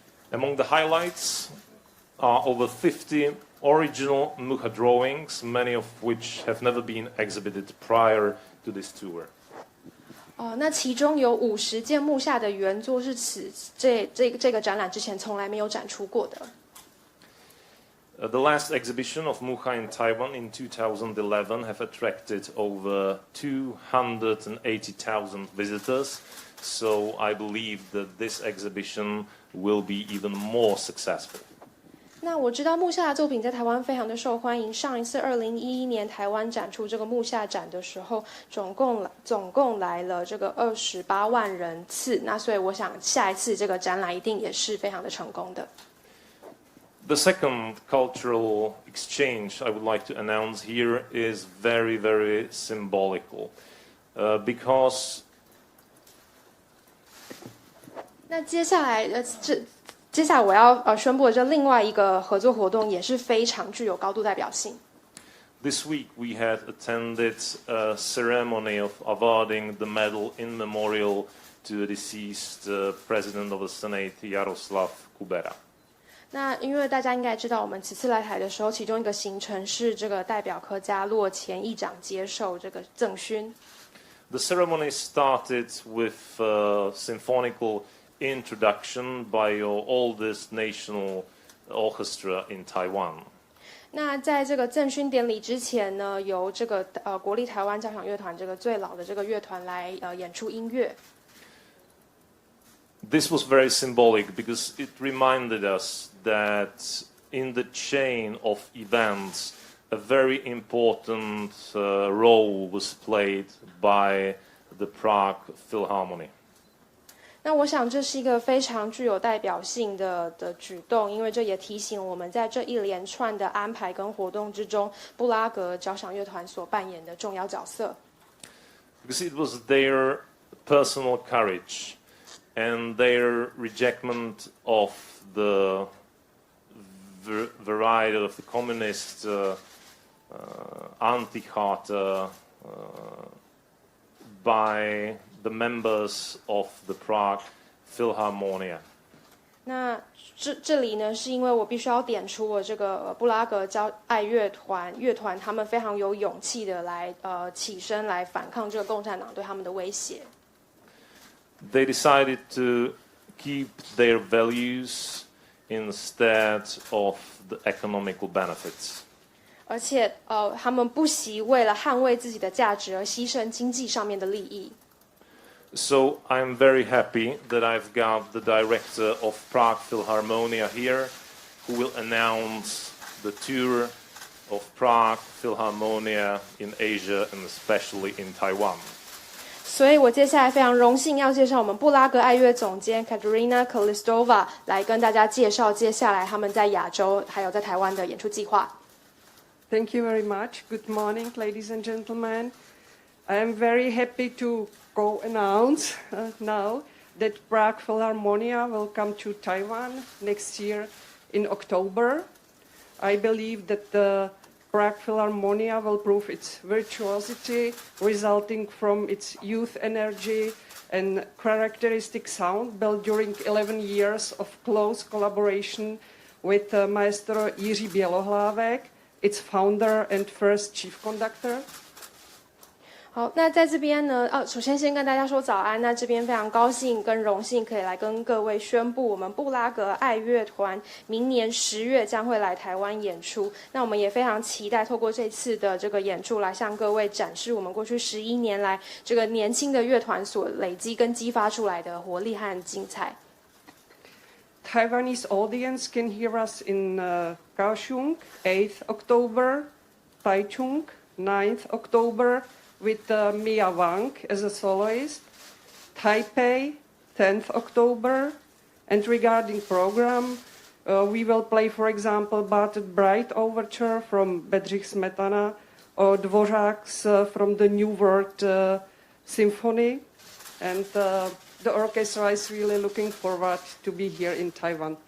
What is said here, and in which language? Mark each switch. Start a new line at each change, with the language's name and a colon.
English: Among the highlights are over 50 original Mucha drawings, many of which have never been exhibited prior to this tour.
Chinese: 那其中有50件木下的原作是这个展览之前从来没有展出过的。
English: The last exhibition of Mucha in Taiwan in 2011 have attracted over 280,000 visitors, so I believe that this exhibition will be even more successful.
Chinese: 那我知道木下的作品在台湾非常的受欢迎。上一次2011年台湾展出这个木下展的时候，总共来了这个28万人次。那所以我想下一次这个展览一定也是非常的成功的。
English: The second cultural exchange I would like to announce here is very, very symbolical, because
Chinese: 那接下来我要宣布的这另外一个合作活动也是非常具有高度代表性。
English: This week we had attended a ceremony of awarding the medal in memorial to the deceased President of the Senate, Jaroslav Kubera.
Chinese: 那因为大家应该知道，我们此次来台的时候，其中一个行程是这个代表柯佳洛前议长接受这个赠勋。
English: The ceremony started with symphonical introduction by your oldest national orchestra in Taiwan.
Chinese: 那在这个赠勋典礼之前呢，由这个国立台湾交响乐团这个最老的这个乐团来演出音乐。
English: This was very symbolic because it reminded us that in the chain of events, a very important role was played by the Prague Philharmonic.
Chinese: 那我想这是一个非常具有代表性的举动，因为这也提醒我们在这一连串的安排跟活动之中，布拉格交响乐团所扮演的重要角色。
English: Because it was their personal courage and their rejectment of the variety of the communist anti-charta by the members of the Prague Philharmonia.
Chinese: 那这里呢，是因为我必须要点出我这个布拉格爱乐团他们非常有勇气的来起身来反抗这个共产党对他们的威胁。
English: They decided to keep their values instead of the economical benefits.
Chinese: 而且他们不惜为了捍卫自己的价值而牺牲经济上面的利益。
English: So I'm very happy that I've got the director of Prague Philharmonia here, who will announce the tour of Prague Philharmonia in Asia and especially in Taiwan.
Chinese: 所以我接下来非常荣幸要介绍我们布拉格爱乐总监 Katerina Kolistova 来跟大家介绍接下来他们在亚洲还有在台湾的演出计划。
English: Thank you very much. Good morning, ladies and gentlemen. I am very happy to go announce now that Prague Philharmonia will come to Taiwan next year in October. I believe that the Prague Philharmonia will prove its virtuosity resulting from its youth energy and characteristic sound built during 11 years of close collaboration with Maestro Jiří Bělohlávek, its founder and first chief conductor.
Chinese: 好，那在这边呢，首先先跟大家说早安。那这边非常高兴跟荣幸可以来跟各位宣布，我们布拉格爱乐团明年10月将会来台湾演出。那我们也非常期待透过这次的这个演出来向各位展示我们过去11年来这个年轻的乐团所累积跟激发出来的活力和精彩。
English: Taiwanese audience can hear us in Kaohsiung, 8th October, Taichung, 9th October, with Mia Wang as a soloist, Taipei, 10th October, and regarding program, we will play, for example, Barted Bright Overture from Bedřich Smetana, or Dvořák's from the New World Symphony, and the orchestra is really looking forward to be here in Taiwan.